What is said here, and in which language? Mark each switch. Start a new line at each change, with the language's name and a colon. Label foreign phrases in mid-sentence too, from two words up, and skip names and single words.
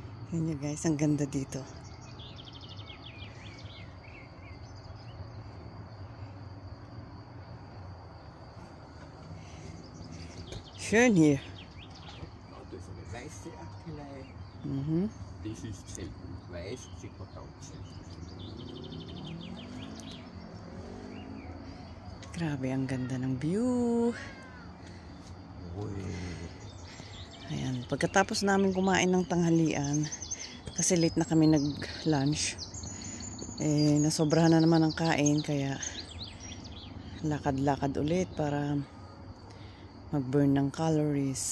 Filipino: Yun nyo guys, ang ganda dito.
German: Schön hier. Das ist selten weiß, sieht man da selten.
Filipino: Grabe, ang ganda ng view. Ayan, pagkatapos namin kumain ng tanghalian, kasi late na kami nag-lunch, nasobrahan na naman ang kain, kaya lakad-lakad ulit para mag-burn ng calories.